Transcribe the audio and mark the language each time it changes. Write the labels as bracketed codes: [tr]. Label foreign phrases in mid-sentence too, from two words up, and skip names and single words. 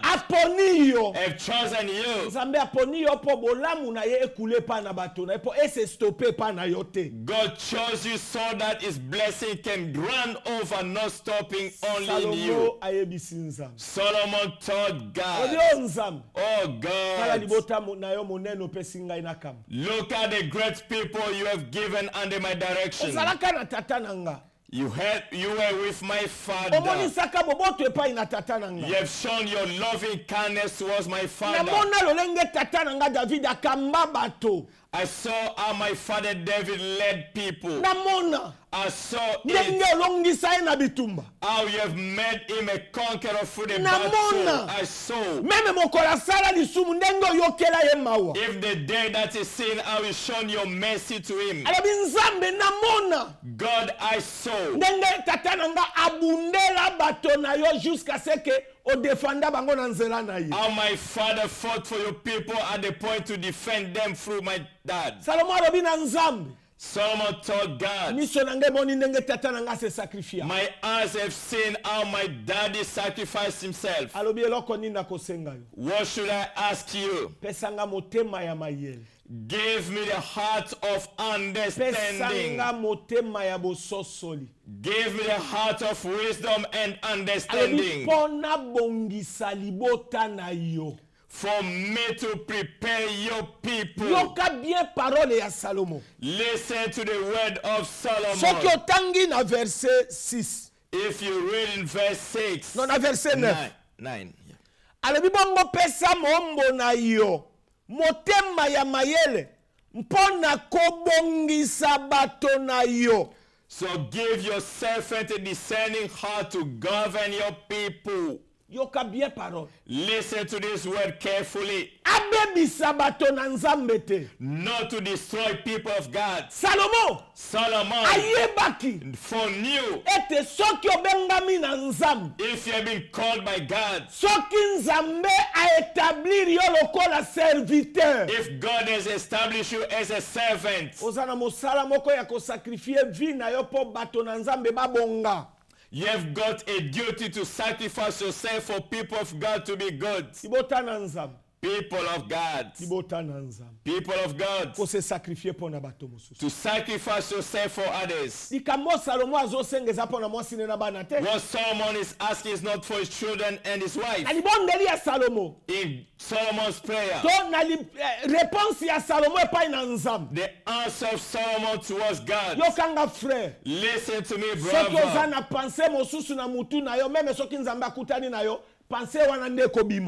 [ln] aponi yo, [en] have chosen you, [ln] nzambe aponi yo po bolamu na ye ekule pa na bato na ye po ese stoppe pa na yo te. [en] God chose you so that his blessing can run over, not stopping only in you. [ln] Salomo ayebisi nzambe. [en] Solomon told God, [ln] Odio nzambe. oh Kala [en] God, [ln] libota na yo moneno pesi ngai na kama. [en] look at the great people you have given under my direction. [ln] Ozalaka na tata na nga. [en] You were with my father. [ln] Omonisaka boboto epai na tata na nga. [en] You have shown your loving kindness towards my father. [ln] Namona lolenge tata na nga David akamba bato. [en] I saw how my father David led people. [ln] Namona. [en] I saw [ln] Ndenge [en] it, [ln] olongisa ye na bitumba. [en] how you have made him a conqueror through the [ln] Namona. [en] battle. I saw. [ln] Meme mokola sala lisumu ndenge oyokela ye mawa. [en] If the day that is seen, how you shown your mercy to him. [ln] Alobi nzambe namona. [en] God, I saw. [ln] Ndenge tata na nga abundela bato na yo [fr] jusqu'à ce que [ln] odefanda bango na nzela na ye. [en] How my father fought for your people at the point to defend them through my dad. [ln] Salomo alobi na nzambe. [en] Solomon told God, [ln] Miso na nge moni ndenge tata na nga se sakrifia. [en] my eyes have seen how my daddy sacrificed himself. [ln] Alobi eloko nini nakosenga yo. [en] What should I ask you? [ln] Pesanga motema ya mayele. [en] Give me the heart of understanding. [ln] Pesanga motema ya bososoli. [en] Give me the heart of wisdom and [ln] Alobi [en] understanding. [ln] pona bongisa libota na yo. [en] For me to prepare your people. [ln] Yoka [fr] bien parole [ln] ya Salomo. [en] Listen to the word of [ln] Soki [en] Solomon. [ln] otangi na verset 6. [en] If you read in verse 6, [ln] Non, na verset 9. [en] 9. Yeah. [ln] Alobi bongo pesa mombo na yo. Motema ya mayele. Mpona kobongisa bato na yo. [en] So give your servant a discerning heart to govern your people. [ln] Yoka [fr] bien parole. [en] Listen to this word carefully. [ln] Abebisa bato na nzambe te. [en] Not to destroy people of God. [ln] Salomo [en] Solomon, [ln] ayebaki [en] for you, [ln] ete soki obengami na nzambe, [en] if you have been called by God, [ln] soki nzambe aétablir yo lokola serviteur, [en] if God has established you as a servant, [ln] oza na mosala moko ya kosakrifie vi na yo po bato na nzambe babonga. [en] you have got a duty to sacrifice yourself for people of God to be good. [ln] Libota na nzambe. [en] People of God. [ln] Libota na nzambe. [en] People of God. [ln] Ko se sakrifie po na bato mosusu. [en] To sacrifice yourself for others. [ln] Likambo Salomo azosengeza po na mwasi na bana te. [en] What Solomon is asking is not for his children and his wife. [ln] Na libondeli ya Salomo. [en] In Solomon's prayer, [ln] To na réponse ya Salomo epai na nzambe. [en] the answer of Solomon towards God. [ln] Yokanga frère. [en] Listen to me, [ln] Soki oza [en] brother. [ln] na pense mosusu na mutu na yo, meme soki nzambe akutani na yo, pense wana nde kobima.